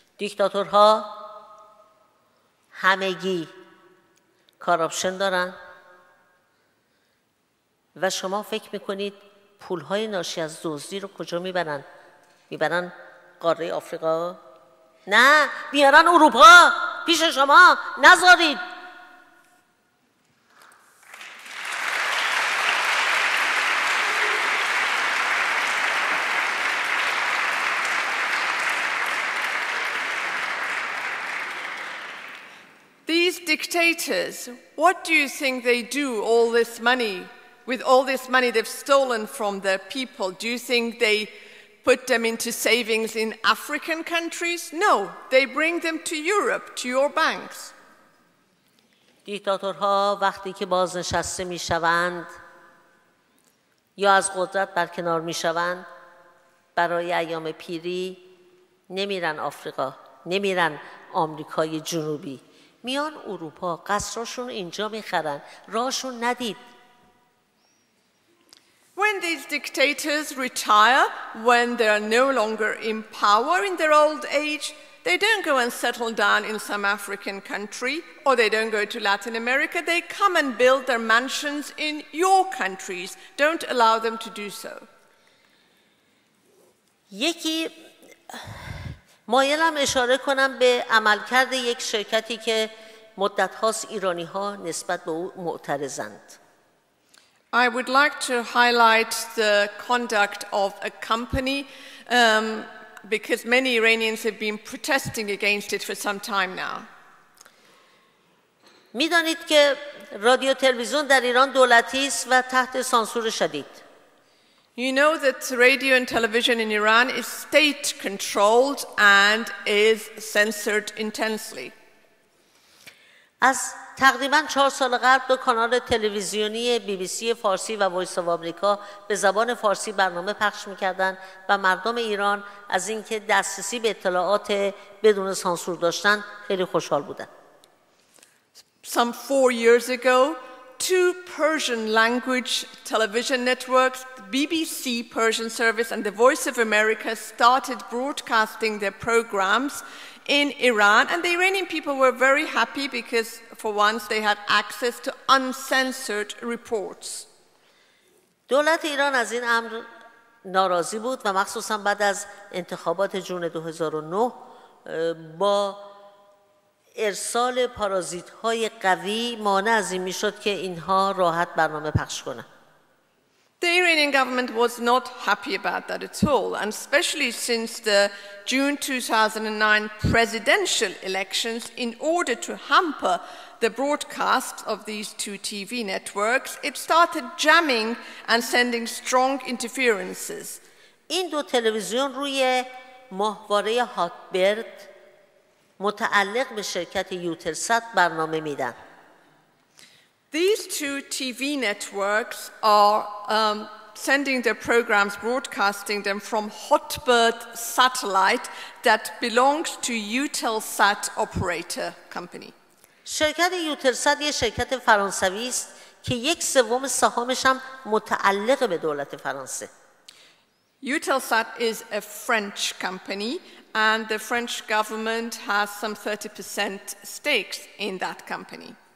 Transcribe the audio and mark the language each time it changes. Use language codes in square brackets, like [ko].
[fa] دیکتاتورها همگی کاراپشن دارن و شما فکر میکنید پولهای ناشی از دزدی رو کجا میبرن؟ میبرن قاره آفریقا؟ نه، بیارن اروپا پیش شما نذارید. [en] These dictators, what do you think they do all this money, with all this money they've stolen from their people? Do you think they put them into savings in African countries? No, they bring them to Europe, to your banks. [fa] دیکتاتورها وقتی که بازنشسته میشوند یا از قدرت برکنار میشوند برای ایام پیری نمیرن آفریقا، نمیرن آمریکای جنوبی، میان اروپا، قصراشون اینجا میخرن. راهشون ندید. [en] When these dictators retire, when they are no longer in power in their old age, they don't go and settle down in some African country, or they don't go to Latin America. They come and build their mansions in your countries. Don't allow them to do so. [fa] یکی مایلم اشاره کنم به عملکرد یک شرکتی که مدت هاست ایرانی ها نسبت به او معترضند. [en] I would like to highlight the conduct of a company because many Iranians have been protesting against it for some time now. [fa] میدانید که رادیو تلویزیون در ایران دولتی است و تحت سانسور شدید. [en] You know that radio and television in Iran is state-controlled and is censored intensely. [fa] از تقریباً 4 سال قبل دو کانال تلویزیونی BBC فارسی و وایس آف آمریکا به زبان فارسی برنامه پخش می‌کردند و مردم ایران از اینکه دسترسی به اطلاعات بدون سانسور داشتن خیلی خوشحال بودند. [en] Some 4 years ago, 2 Persian language television networks, BBC Persian Service and the Voice of America, started broadcasting their programs in Iran, and the Iranian people were very happy because for once they had access to uncensored reports. [fa] دولت ایران از این امر ناراضی بود و مخصوصا بعد از انتخابات جون 2009 با ارسال پارازیت‌های قوی مانع از این میشد که اینها راحت برنامه پخش کنند. [en] The Iranian government was not happy about that at all, and especially since the June 2009 presidential elections, in order to hamper the broadcast of these 2 TV networks, it started jamming and sending strong interferences. [fa] این دو تلویزیون روی ماهواره هاتبرد متعلق به شرکت یوتلسات برنامه میدن. [en] These 2 TV networks are sending their programs, broadcasting them from Hotbird satellite that belongs to Eutelsat operator company. [fa] شرکت یوتلسات یه شرکت فرانسوی است که 1/3 سهامش هم متعلق به دولت فرانسه. [en] Eutelsat is a French company, and the French government has some 30% stakes in that company.